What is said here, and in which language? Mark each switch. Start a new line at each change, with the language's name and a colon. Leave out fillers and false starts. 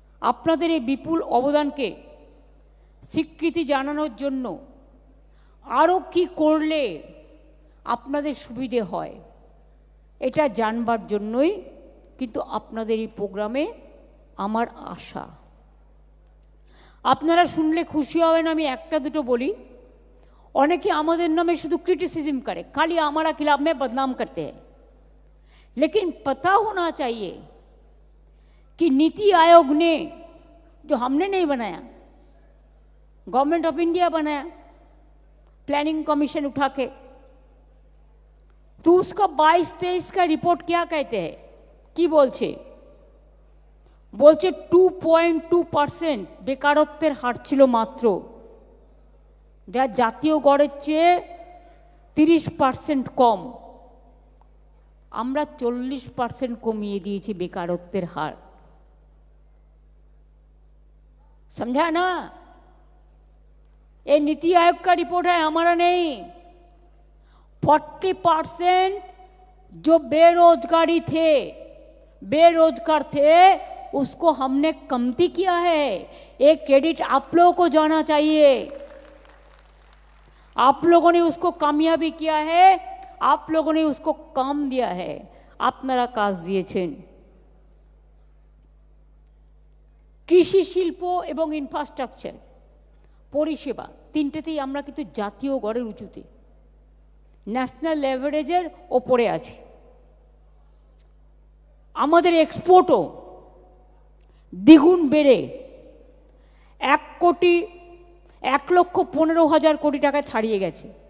Bangla: আপনাদের এই বিপুল অবদানকে স্বীকৃতি জানানোর জন্য আরও কি করলে আপনাদের সুবিধে হয়, এটা জানবার জন্যই কিন্তু আপনাদের এই প্রোগ্রামে আমার আশা। আপনারা শুনলে খুশি হবেন, আমি একটা দুটো বলি। অনেকে আমাদের নামে শুধু
Hindi: क्रिटिसिज्म करे, खाली हमारा खिलाफ में बदनाम करते हैं, लेकिन पता होना चाहिए कि नीति आयोग ने, जो हमने नहीं बनाया, गवर्नमेंट ऑफ इंडिया बनाया प्लानिंग कमीशन उठा के, तो उसका 22-23 का रिपोर्ट क्या कहते हैं,
Bangla: কি বলছে? বলছে 2.2% বেকারত্বের হার ছিল মাত্র, যা জাতীয় গড়ের চেয়ে 30% কম। আমরা 40% কমিয়ে দিয়েছি বেকারত্বের হার।
Hindi: समझा ना? ये नीति आयोग का रिपोर्ट है, हमारा नहीं। 40% जो बेरोजगार थे उसको हमने कमती किया है। एक क्रेडिट आप लोगों को जाना चाहिए, आप लोगों ने उसको कामयाबी किया है, आप लोगों ने उसको काम दिया है।
Bangla: আপনারা কাজ দিয়েছেন। কৃষি, শিল্প এবং ইনফ্রাস্ট্রাকচার, পরিষেবা, তিনটেতেই আমরা কিন্তু জাতীয় গড়ের উঁচুতে, ন্যাশনাল অ্যাভারেজের ওপরে আছি। আমাদের এক্সপোর্টও দ্বিগুণ বেড়ে 1,15,00,000 কোটি টাকা ছাড়িয়ে গেছে।